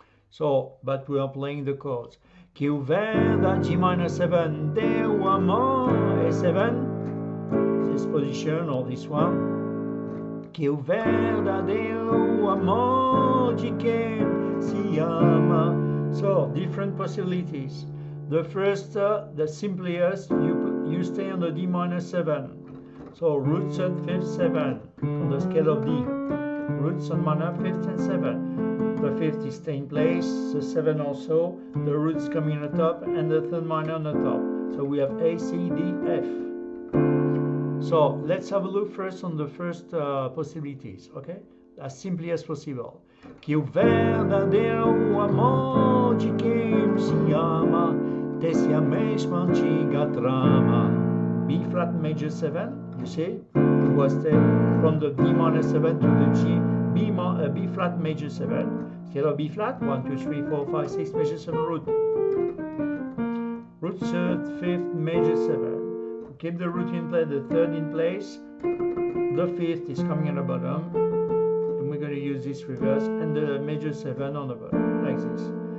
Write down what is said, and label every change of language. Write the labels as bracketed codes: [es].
[en] So, but we are playing the chords. [pt] Que o verdadeiro [en] G minor 7 [pt] deu amor A7. [en] This position or this one. [pt] Que o verdadeiro amor de quem se ama. [en] So, different possibilities. The first, the simplest, you stay on the D minor 7. So, root 3rd, 5th, 7 on the scale of D. Root 3rd minor, 5th and 7. The 5th is staying in place, the 7 also. The root is coming on the top and the 3rd minor on the top. So, we have A, C, D, F. So let's have a look first on the first possibilities, okay? As simply as possible. [pt] Que o verdadeiro amor de quem se ama, desce a mesma antiga trama. [en] B flat major 7, you see? It was from the D minor 7 to the G, B flat major 7. Scale of B flat, 1, 2, 3, 4, 5, 6, major 7 root. Root 3rd, 5th, major 7. Keep the root in place, the 3rd in place, the 5th is coming on the bottom, and we're going to use this reverse, and the major 7 on the bottom, like this.